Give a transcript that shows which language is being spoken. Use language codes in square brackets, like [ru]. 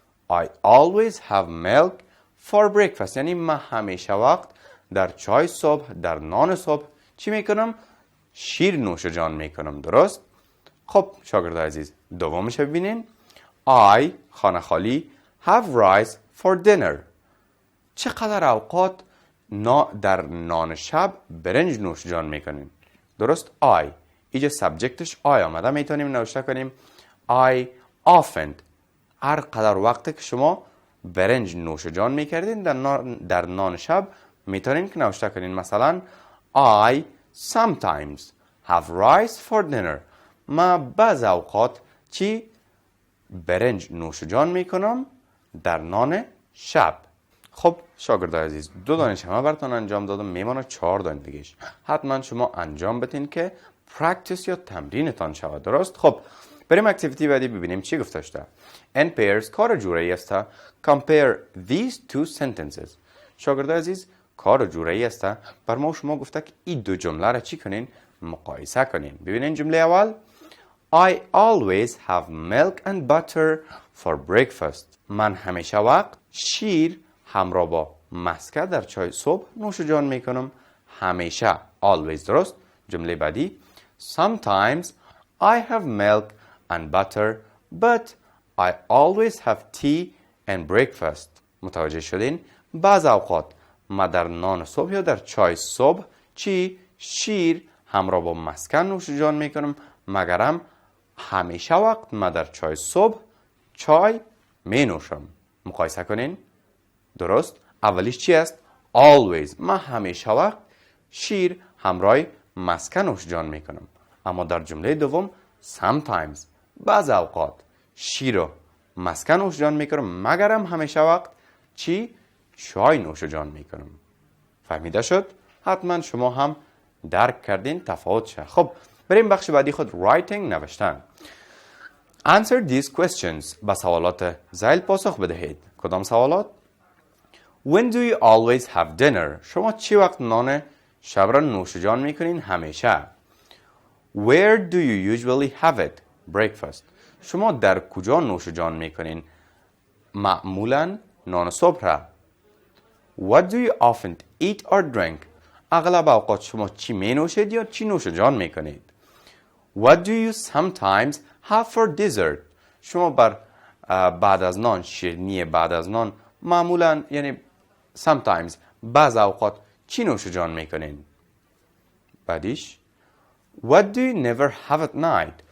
[en] I always have milk for breakfast. [fa] یعنی من همیشه وقت در چای صبح، در نان صبح چی میکنم؟ شیر نوش جان میکنم. درست؟ خب شاگرد عزیز دومش ببینین. [en] I [fa] خانه خالی [en] have rice for dinner. [fa] چقدر اوقات در نان شب برنج نوش جان میکنین؟ درست؟ I اینجا سابجکتش I آمده، میتونیم نوشته کنیم [en] I often. [fa] هر قدر وقتی که شما برنج نوش جان میکردین در نان شب میتونین که نوشته کنین مثلا [en] I sometimes have rice for dinner. [fa] من بعض اوقات چی؟ برنج نوش جان میکنم در نان شب. خب شاگرد عزیز دو دانش همه براتون انجام دادم، میمانه 4 دانش دیگهش. حتما شما انجام بدین که پرکتیس یا تمرینتان شود. درست؟ خب بریم اکتیویتی بعدی ببینیم چی گفته شده. [en] In pairs [fa] کار جورایی است. [en] Compare these two sentences. [fa] شاگرد عزیز کار جورایی است. بر ما شما گفته که این دو جمله را چی کنین؟ مقایسه کنین. ببینین جمله اول [en] I always have milk and butter for breakfast. [fa] من همیشه وقت شیر همراه با مسکه در چای صبح نوش جان میکنم. همیشه always. درست؟ جمله بعدی [en] Sometimes I have milk and butter but I always have tea and breakfast. [fa] متوجه شدین؟ بعض اوقات ما در نان صبح یا در چای صبح چی؟ شیر همراه با مسکه نوش جان میکنم، مگرم همیشه وقت ما در چای صبح چای می نوشم. مقایسه کنین. درست؟ اولیش چی است؟ always. من همیشه وقت شیر همراه مسکه نوش جان میکنم. اما در جمله دوم sometimes. بعض اوقات شیر و مسکه نوش جان میکنم، مگرم همیشه وقت چی؟ چای نوش جان میکنم. فهمیده شد؟ حتما شما هم درک کردین تفاوت شه. خب بریم بخش بعدی خود writing نوشتن. [en] Answer these questions. [fa] به سوالات ذیل پاسخ بدهید. کدام سوالات؟ [en] When do you always have dinner? [fa] شما چی وقت نان شب را نوش جان میکنین؟ همیشه. [en] Where do you usually have it? Breakfast. [fa] شما در کجا نوش جان میکنین؟ معمولا نان صبح را. [en] What do you often eat or drink? [fa] اغلب اوقات شما چی می نوشید یا چی نوش جان میکنید؟ [en] What do you sometimes have for dessert? [fa] شما بعد از نان، شیرینی بعد از نان معمولا یعنی sometimes بعض اوقات چی نوش جان میکنین؟ بعدیش [en] What do you never have at night?